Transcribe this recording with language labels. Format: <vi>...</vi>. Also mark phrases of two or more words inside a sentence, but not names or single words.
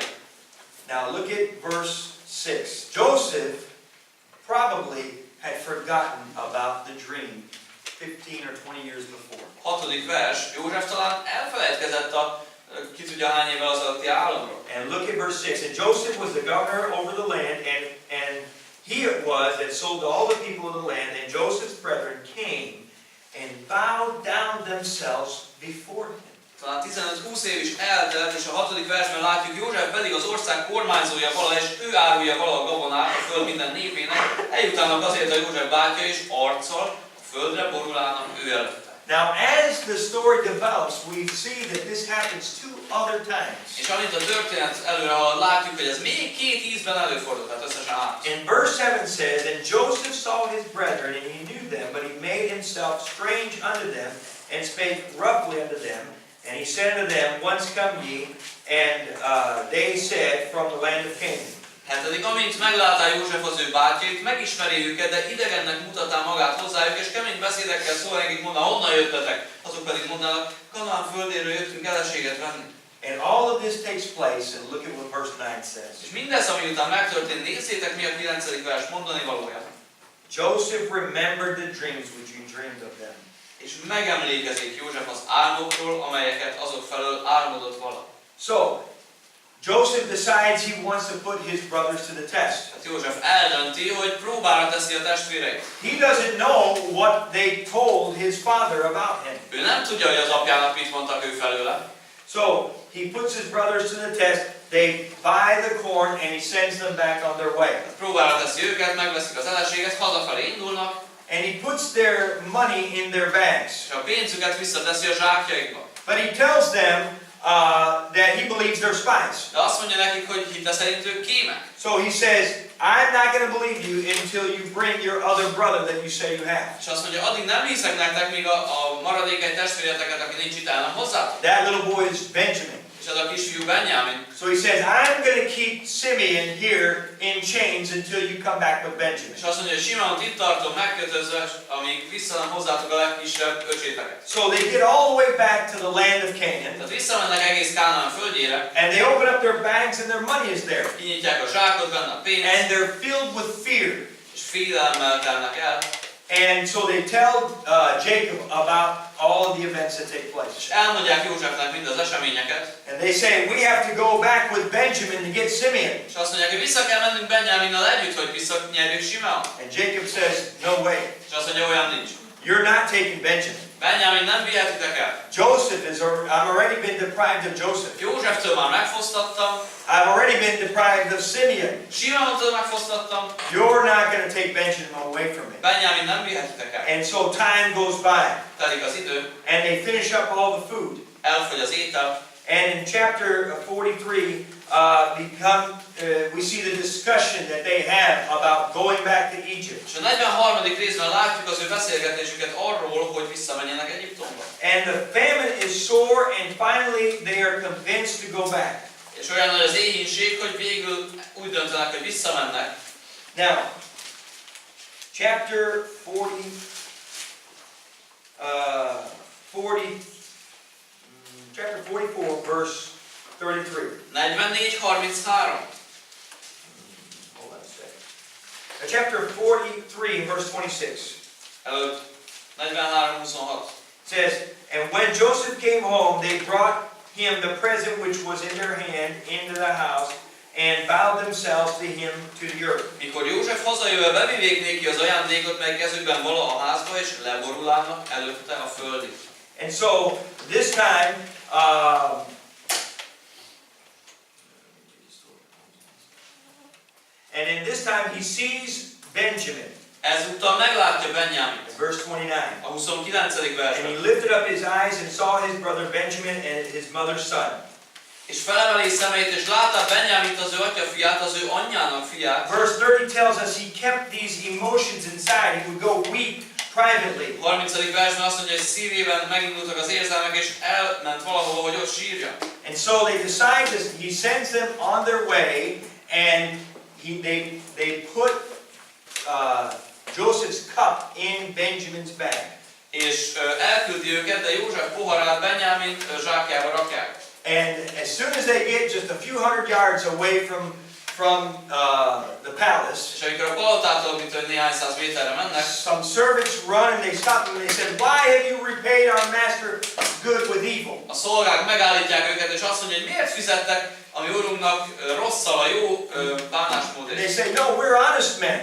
<en>Now look at verse 6. Joseph probably had forgotten about the dream 15 or 20 years before.</en> <hu>6. vers. József talán elfelejtkezett a ki tudja hány évvel azelőtti álomról.</hu> <en>And look at verse 6. And Joseph was the governor over the land, and he it was that sold all the people of the land. And Joseph's brethren came and bowed down themselves before him.</en> <hu>Talán 15-20 év is eltelt, és a 6. versben látjuk, József pedig az ország kormányzója vala, és ő árulja vala a gabonát a föld minden népének, eljutálnak azért a József bátyja, és arccal a földre borulának ő előtte.</hu> <en>Now, as the story develops, we see that this happens 2 other times.</en> <hu>És amint a történet előre halad, látjuk, hogy ez még 2 ízben előfordult, tehát összesen 3.</hu> <en>And verse 7 says, And Joseph saw his brethren, and he knew them, but he made himself strange unto them, and spake roughly unto them. And he said unto them, Whence come ye? And they said, From the land of Canaan.</en> <hu>7. Amint meglátá József az ő bátyjait, megismeri őket, de idegennek mutatá magát hozzájuk, és kemény beszédekkel szól nekik, mondná, honnan jöttetek? Azok pedig mondanak, Kanaán földéről jöttünk eleséget venni.</hu> <en>And all of this takes place, and look at what verse 9 says.</en> <hu>És mindez, ami után megtörtént, nézzétek, mi a 9. vers mondani valója.</hu> <en>Joseph remembered the dreams which he dreamed of them.</en> <hu>És megemlékezik József az álmokról, amelyeket azok felől álmodott vala.</hu> <en>So, Joseph decides he wants to put his brothers to the test.</en> <hu>Hát József eldönti, hogy próbára teszi a testvéreit.</hu> <en>He doesn't know what they told his father about him.</en> <hu>Ő nem tudja, hogy az apjának mit mondtak ő felőle.</hu> <en>So, he puts his brothers to the test. They buy the corn and he sends them back on their way.</en> <hu>Próbára teszi őket, megveszik az eleséget, hazafelé indulnak,</hu> <en>And he puts their money in their bags.</en> <hu>és a pénzüket visszateszi a zsákjaikba.</hu> <en>But he tells them that he believes they're spies.</en> <hu>De azt mondja nekik, hogy hite szerint ők kémek.</hu> <en>So he says, I'm not going to believe you until you bring your other brother that you say you have.</en> <hu>És azt mondja, addig nem hiszek nektek, míg a maradék egy testvéreteket, aki nincs itt, el nem hozzátok.</hu> <en>That little boy is Benjamin.</en> <hu>És ez a kisfiú Benjamin.</hu> <en>So he says, I'm going to keep Simeon here in chains until you come back with Benjamin.</en> <hu>És azt mondja, hogy Simeont itt tartom megkötözve, amíg vissza nem hozzátok a legkisebb öcséteket.</hu> <en>So they get all the way back to the land of Canaan.</en> <hu>Tehát visszamennek egész Kánaán földjére,</hu> <en>And they open up their bags and their money is there.</en> <hu>kinyitják a zsákot, benne a pénz,</hu> <en>And they're filled with fear.</en> <hu>és félelemmel telnek el.</hu> <en>And so they tell Jacob about all of the events that take place.</en> <hu>És elmondják Józsefnek mind az eseményeket.</hu> <en>And they say, we have to go back with Benjamin to get Simeon.</en> <hu>És azt mondják, hogy vissza kell mennünk Benjaminnal együtt, hogy visszanyerjük Simeon.</hu> <en>And Jacob says, no way.</en> <hu>És azt mondja, olyan nincs.</hu> <en>You're not taking Benjamin.</en> <hu>Benjamin nem vihetitek el.</hu> <en>Joseph is, I've already been deprived of Joseph.</en> <hu>Józseftől már megfosztattam.</hu> <en>I've already been deprived of Simeon.</en> <hu>Simeontól megfosztattam.</hu> <en>You're not going to take Benjamin away from me.</en> <hu>Benjamin nem vihetitek el.</hu> <en>And so time goes by.</en> <hu>Telik az idő.</hu> <en>And they finish up all the food.</en> <hu>Elfogy az étel.</hu> <en>And in chapter 43, we see the discussion that they have about going back to Egypt.</en> <hu>És a 43. részben látjuk az ő beszélgetésüket arról, hogy visszamenjenek Egyiptomba.</hu> <en>And the famine is sore, and finally they are convinced to go back.</en> <hu>És olyan nagy az éhínség, hogy végül úgy döntenek, hogy visszamennek.</hu> <en>Now, chapter 44, verse 33. 44:33. Hold on a second. Chapter 43, verse 26.</en> <hu>Előtt 43:26.</hu> <en>Says, and when Joseph came home, they brought him the present which was in their hand into the house, and bowed themselves to him to the earth.</en> <hu>Mikor József hazajöve bevivék néki az ajándékot, mely kezükben vala a házba, és leborulálnak előtte a földig.</hu> <en>And so, this time, and in this time he sees Benjamin.</en> <hu>Ezúttal meglátja Benjamin.</hu> <en>Verse 29.</en> <hu>A 29.</hu> <en>And he</en> <hu>versben.</hu> <en>lifted up his eyes and saw his brother Benjamin and his mother's son.</en> <hu>És felemeli szemeit, és látta Benjamint, az ő atya fiát, az ő anyjának fiát.</hu> <en>Verse 30 tells us he kept these emotions inside. He would go weep privately.</en> <hu>30. versben azt mondja, hogy szívében megindultak az érzelmek, és elment valahova, hogy ott sírja.</hu> <en>And so they decide this. He sends them on their way, and they put Joseph's cup in Benjamin's bag.</en> <hu>És elküldi őket, de József poharát Benjamin zsákjába rakják.</hu> <en>And as soon as they get just a few hundred yards away from the palace,</en> <hu>És amikor a palotától, mint hogy néhány száz méterre mennek,</hu> <en>some servants run and they stop them and they said, "Why have you repaid our master good with evil?"</en> <hu>a szolgák megállítják őket, és azt mondja, hogy miért fizettek a mi urunknak rosszal a jó bánásmódért.</hu> <en>And they say, "No, we're honest men."</en>